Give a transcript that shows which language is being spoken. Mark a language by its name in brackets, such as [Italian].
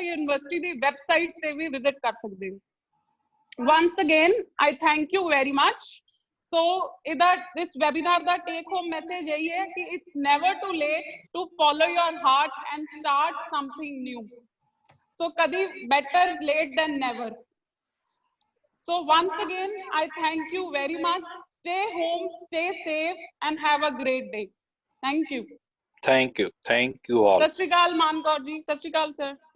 [Punjabi] University ਦੀ website ਤੇ ਵੀ visit ਕਰ ਸਕਦੇ ਹੋ। [English] once again I thank you very much. So this webinar ਦਾ take home message [Hindi] यही है कि [English] it's never too late to follow your heart and start something new. So कभी better late than never. So once again I thank you very much. Stay home, stay safe and have a great day. Thank you. Thank you all. [Punjabi] ਸਤਿ ਸ਼੍ਰੀ ਅਕਾਲ ਮਾਨ ਕੌਰ ਜੀ, ਸਤਿ ਸ਼੍ਰੀ ਅਕਾਲ sir.